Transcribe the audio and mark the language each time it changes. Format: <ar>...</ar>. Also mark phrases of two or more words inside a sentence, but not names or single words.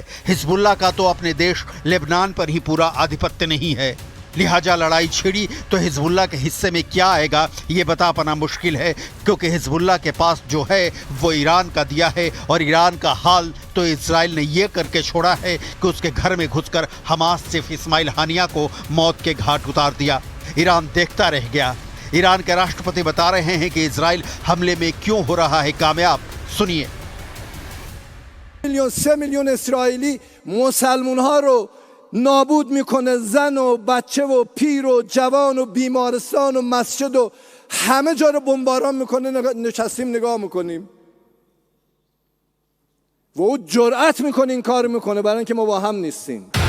<hi>हिजबुल्लाह का तो अपने देश लेबनान पर ही पूरा आधिपत्य नहीं है, लिहाजा लड़ाई छिड़ी तो हिजबुल्लाह के हिस्से में क्या आएगा ये बता पाना मुश्किल है, क्योंकि हिजबुल्लाह के पास जो है वो ईरान का दिया है, और ईरान का हाल तो इजराइल ने ये करके छोड़ा है कि उसके घर में घुसकर हमास चीफ इस्माइल हानिया को मौत के घाट उतार दिया। ईरान देखता रह गया। ईरान के राष्ट्रपति बता रहे हैं कि इजराइल हमले में क्यों हो रहा है कामयाब, सुनिए।</hi> <fa>3 میلیون اسرائیلی مسلمون ها رو نابود میکنه، زن و بچه و پیر و جوان و بیمارستان و مسجد و همه جا رو بمباران میکنه، نشستیم نگاه میکنیم و او جرأت میکنه این کار میکنه، برای اینکه ما با هم نیستیم.</fa>